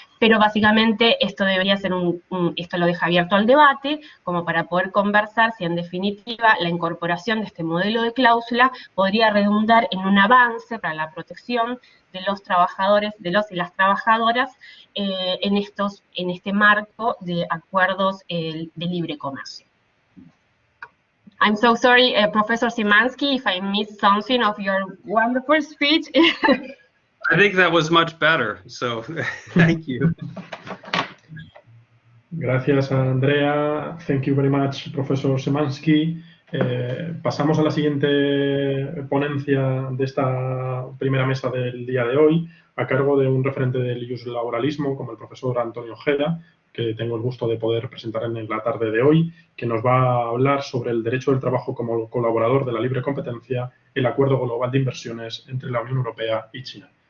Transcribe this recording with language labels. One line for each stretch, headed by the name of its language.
Spanish: Pero básicamente esto debería ser esto lo deja abierto al debate, como para poder conversar si en definitiva la incorporación de este modelo de cláusula podría redundar en un avance para la protección de los trabajadores, de los y las trabajadoras, en este marco de acuerdos de libre comercio.
English: I'm so sorry, Professor Szymanski, if I missed something of your wonderful speech. I think that was much better, so thank you.
Spanish: Gracias, Andrea.
English: Thank you very much, Professor Szymanski.
Spanish: Pasamos a la siguiente ponencia de esta primera mesa del día de hoy, a cargo de un referente del iuslaboralismo como el profesor Antonio Ojeda, que tengo el gusto de poder presentar en la tarde de hoy, que nos va a hablar sobre el derecho del trabajo como colaborador de la libre competencia, el acuerdo global de inversiones entre la Unión Europea y China.